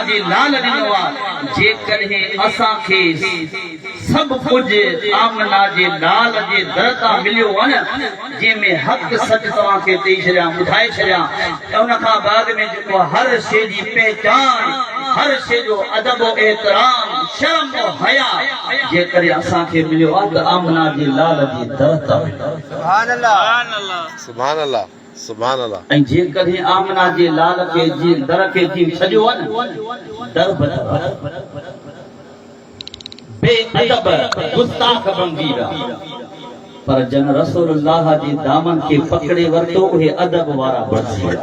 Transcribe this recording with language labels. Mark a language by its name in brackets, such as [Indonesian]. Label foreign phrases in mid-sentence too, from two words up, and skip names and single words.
[Sindhi] जे लाल ॾिनो आहे जेकॾहिं असांखे सभु कुझु आमना जे लाल जे दर तां मिलियो आहे न जंहिंमें हक़ सच तव्हांखे ॾेई छॾियां ॿुधाए छॾियां त उन खां बाद में जेको हर शइ जी पहचान हर शइ जो अदब एहतराम शर्म हया जेकॾहिं असांखे मिलियो आहे त आमना जे लाल जे दर तां [Arabic] سبحان الله سبحان الله سبحان الله [Sindhi] ऐं जेकॾहिं आमना जे लाल खे जी दर खे जी छॾियो आहे न दर बेअदब गुस्ताख बंदी पर जन रसूलुल्लाह जी दामन खे पकड़े वरतो उहे अदब वारा बणजी विया